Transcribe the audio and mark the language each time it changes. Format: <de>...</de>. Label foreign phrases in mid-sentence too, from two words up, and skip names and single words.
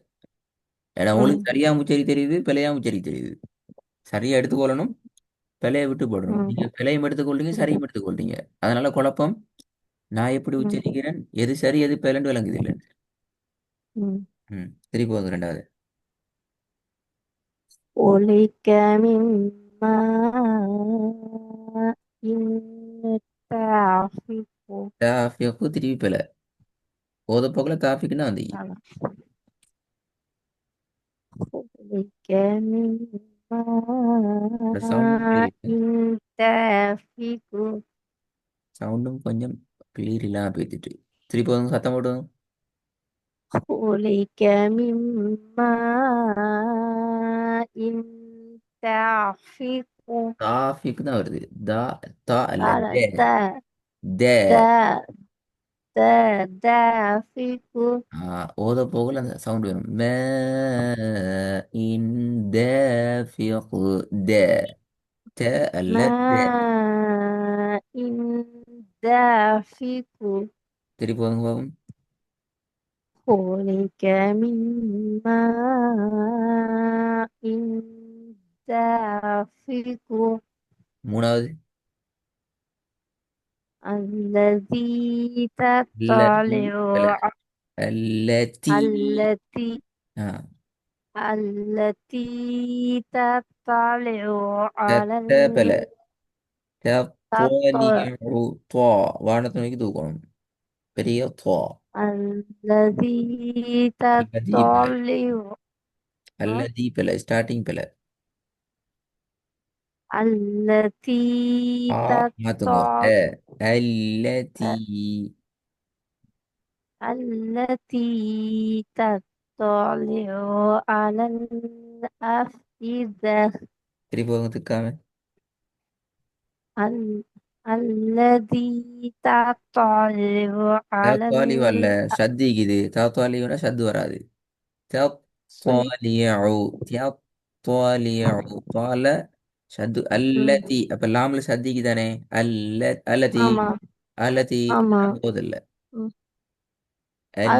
<ta>ஏன்னா உங்களுக்கு ம். சரியா உச்சரி தெரியுது பிழையா உச்சரி தெரியுது. சரியா எடுத்துக்கொள்ளணும். பிழையை விட்டு போடணும். ம். நீங்க பிழையும் எடுத்துக்கொள்றீங்க சரியும் எடுத்துக்கொள்றீங்க. அதனால குழப்பம். நான் எப்படி ம். உச்சரிக்கிறேன் எது சரி எது பிழைன்னு விளங்குது இல்லை. ம். திருப்பி வந்து ரெண்டாவது.</ta> <ar>خلق من ماء دافق.</ar> <ta>தாஃபியக்கு திருப்பி பிழை. ஓத போக்கில் தாஃபிக்குன்னா வந்தீங்க.</ta> <ar>خلق من</ar> <ta>இந்த சவுண்டும்</ta> <ar>ماء</ar> <ta>கிளியர் இல்லை.</ta> <ar>دافق.</ar> <ta>சவுண்டும் கொஞ்சம் கிளியர் இல்லாமல் போய்த்துட்டு. திருப்பி வந்து சத்தம் போடுவோம்.</ta> <ar>خلق من ماء دافق.</ar> <ta>தாஃபிக்கு தான் வருது. தா தா அல்ல</ta> <ar>على தே. தே. دا دافق.</ar> <ta>ஓத போகல அந்த சவுண்ட் வேணும். மே இன் தேஃபியகு. தே. தே அல்ல தே.</ta> <ar>ماء دافق.</ar> <ta>திருப்பி வந்து பார்ப்போம்.</ta> <ar>خلق من ماء دافق.</ar> <ta>மூணாவது.</ta> <ar>الذي التي تطلع لا. التي. التي آه. التي تطلع على تتبل. التطلع. تطلع. طا</ar> <ta>வானத்தை நோக்கி தூக்கணும். பெரிய طا.</ta> <ar>الذي الذي بلا. تطلع. الذي بلا ஸ்டார்டிங் بلا. التي</ar> <ta>மாத்துங்க.</ta> <ar>تطلع. التي. التي تطلع على الأفئدة.</ar> <ta>திருப்பி வாங்க துக்காம.</ta> <ar>ال... الذي تطلع على</ar> <ta>தாத்தாலி வரல. சத்திக்குது. தாத்தாலியோட சத்து வராது.</ta> <ar>ال...</ar> <ta>தத்தாலியு. தத்தாலியு. தால சத்து ம். அல்லதி. அப்ப லாம்ல சத்திக்கு தானே. அல்ல அல்லதி. ஆமா.</ta> <ar>அல்லதி</ar> <ta>ஆமா. போதில்ல. ம்.</ta> <ar>அல்.</ar>